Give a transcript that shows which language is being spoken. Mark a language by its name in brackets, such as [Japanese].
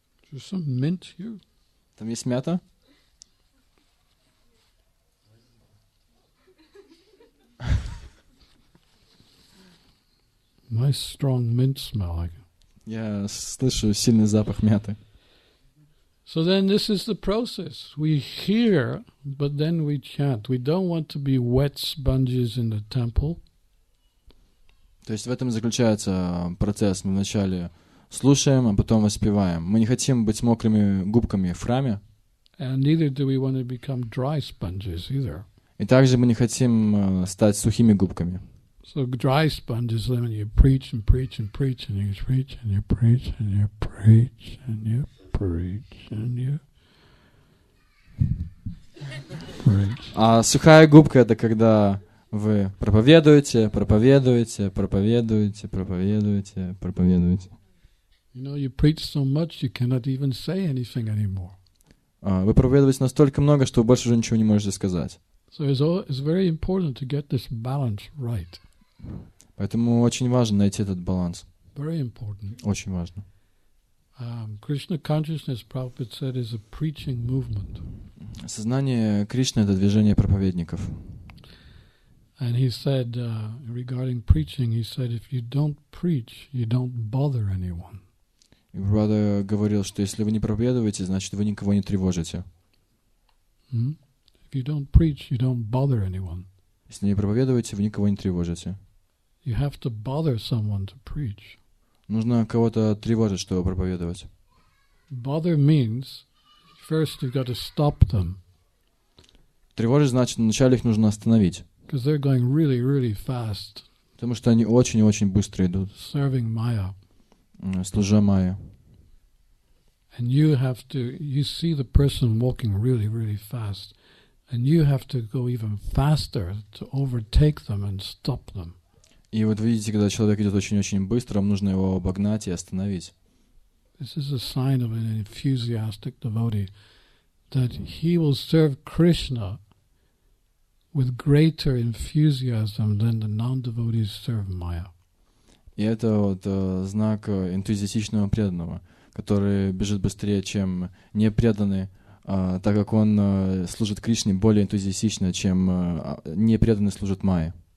[English] There's some mint here. [Russian] Там есть мята. [English] Nice strong mint smell. [Russian] Я слышу сильный запах мяты. [English] So then this is the process. We hear, but then we chant. We don't want to be wet sponges in the temple. [Russian] То есть в этом заключается процесс. Мы вначале слушаем, а потом воспеваем. Мы не хотим быть мокрыми губками в храме. [English] And neither do we want to become dry sponges either. [Russian] И также мы не хотим стать сухими губками. [English] So dry sponges, when you preach and preach and preach and you preach and you preach and you preach and you preach and you preach. [Russian] А сухая губка — это когда вы проповедуете, проповедуете, проповедуете, проповедуете, проповедуете. [English] You know, you preach so much you cannot even say anything anymore. [Russian] Вы проповедуете настолько много, что вы больше уже ничего не можете сказать. [English] So it's very important to get this balance right. [Russian] Поэтому очень важно найти этот баланс. [English] Very important. [Russian] Очень важно. [English] Krishna consciousness, Prabhupada said, is a preaching movement. [Russian] Сознание Кришны — это движение проповедников. [English] And he said, regarding preaching, he said, if you don't preach, you don't bother anyone. [Russian] И Прабхупада говорил, что если вы не проповедуете, значит, вы никого не тревожите. [English] If you don't preach, you don't bother anyone. [Russian] Если не проповедуете, вы никого не тревожите. [English] You have to bother someone to preach. [Russian] Нужно кого-то тревожить, чтобы проповедовать. [English] Bother means, first you've got to stop them. [Russian] Тревожить значит, вначале их нужно остановить. [English] Because they're going really, really fast. [Russian] Потому что они очень и очень быстро идут, [English] Serving Maya. [Russian] служа Майе. [English] And you see the person walking really, really fast. And you have to go even faster to overtake them and stop them. [Russian] И вот видите, когда человек идет очень-очень быстро, вам нужно его обогнать и остановить. [English] This is a sign of an enthusiastic devotee, that he will serve Krishna with greater enthusiasm than the non-devotees serve Maya. [Russian] И это вот знак энтузиастичного преданного, который бежит быстрее, чем непреданный, так как он служит Кришне более энтузиастично, чем непреданный служит Майе.